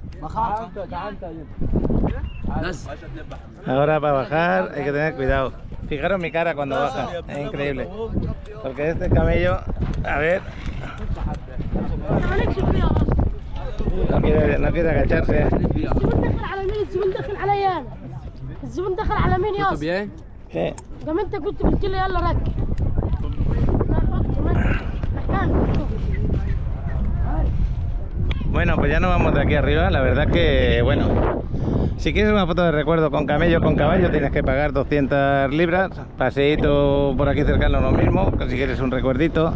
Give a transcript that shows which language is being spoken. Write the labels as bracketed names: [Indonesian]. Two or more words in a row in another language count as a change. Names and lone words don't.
[Spanish] Ahora para bajar hay que tener cuidado. Fijaros mi cara cuando baja, es increíble. Porque este camello, a ver, no quiere agacharse. [Arabic] الزبون دخل على مين يا اسطى؟ [Spanish] ¿Qué? [Arabic] قام انت قلت لي يلا ركب. [Spanish] Bueno, pues ya nos vamos de aquí arriba. La verdad que, bueno, si quieres una foto de recuerdo con camello o con caballo tienes que pagar 200 libras. Paseíto por aquí cercano lo mismo, si quieres un recuerdito.